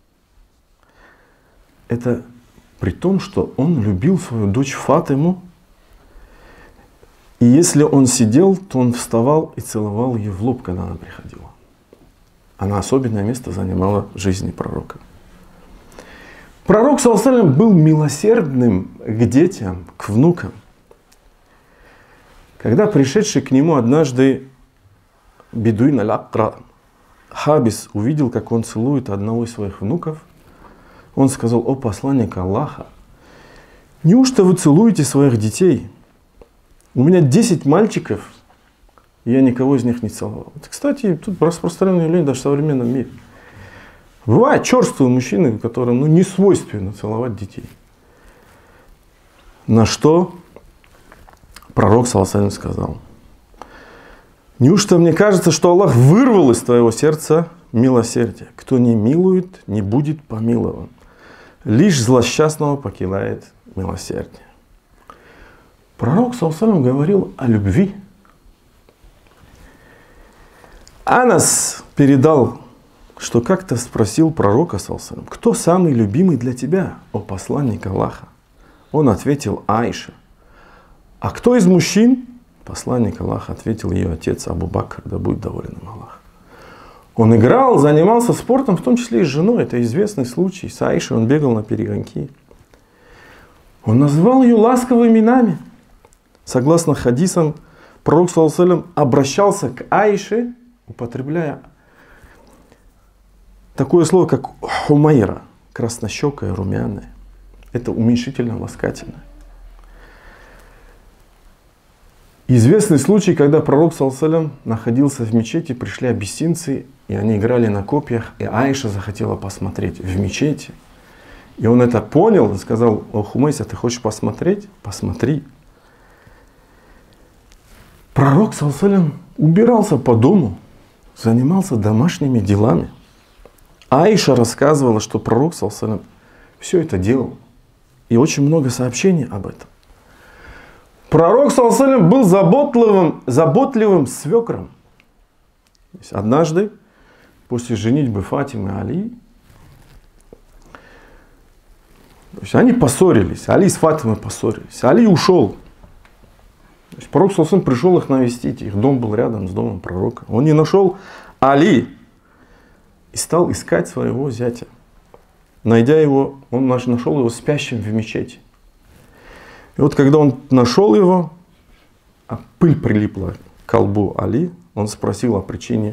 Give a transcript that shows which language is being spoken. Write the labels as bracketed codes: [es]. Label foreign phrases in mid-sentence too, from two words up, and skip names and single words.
[ru] Это при том, что он любил свою дочь Фатиму, и если он сидел, то он вставал и целовал ее в лоб, когда она приходила. Она особенное место занимала в жизни пророка. Пророк, [ar] صلى الله عليه وسلم, [ru] был милосердным к детям, к внукам. Когда пришедший к нему однажды бедуин аль-Акра, Хабис, увидел, как он целует одного из своих внуков, он сказал: о посланник Аллаха, неужто вы целуете своих детей? У меня 10 мальчиков, и я никого из них не целовал. Это, кстати, тут распространенное явление даже в современном мире. Бывают черствые мужчины, которым не свойственно целовать детей. На что пророк, [ar] صلى الله عليه وسلم, [ru] сказал: неужто мне кажется, что Аллах вырвал из твоего сердца милосердие? Кто не милует, не будет помилован. Лишь злосчастного покидает милосердие. Пророк, [ar] صلى الله عليه وسلم, [ru] говорил о любви. Анас передал, что как-то спросил пророка, [ar] صلى الله عليه وسلم: [ru] кто самый любимый для тебя, о посланник Аллаха? Он ответил: Аиша. А кто из мужчин? Посланник Аллаха ответил: ее отец Абу Бакр, да будет доволен им Аллах. Он играл, занимался спортом, в том числе и с женой. Это известный случай. С Аишей он бегал на перегонки. Он назвал ее ласковыми именами. Согласно хадисам, пророк, [ar] صلى الله عليه وسلم, [ru] обращался к Аише, употребляя такое слово, как хумайра, краснощекая, румяная. Это уменьшительно-ласкательное. Известный случай, когда пророк, [ar] صلى الله عليه وسلم, [ru] находился в мечети, пришли абиссинцы, и они играли на копьях, и Аиша захотела посмотреть в мечети. И он это понял и сказал: о Хумайса, ты хочешь посмотреть? Посмотри. Пророк, [ar] صلى الله عليه وسلم, [ru] убирался по дому, занимался домашними делами. Аиша рассказывала, что пророк, [ar] صلى الله عليه وسلم, [ru] все это делал. И очень много сообщений об этом. Пророк, [ar] صلى الله عليه وسلم, [ru] был заботливым свекром. Однажды, после женитьбы Фатимы и Али, они поссорились. Али с Фатимой поссорились. Али ушел. Пророк, [ar] صلى الله عليه وسلم, [ru] пришел их навестить. Их дом был рядом с домом пророка. Он не нашел Али и стал искать своего зятя. Найдя его, он нашел его спящим в мечети. И вот когда он нашел его, а пыль прилипла к колбу Али, он спросил о причине.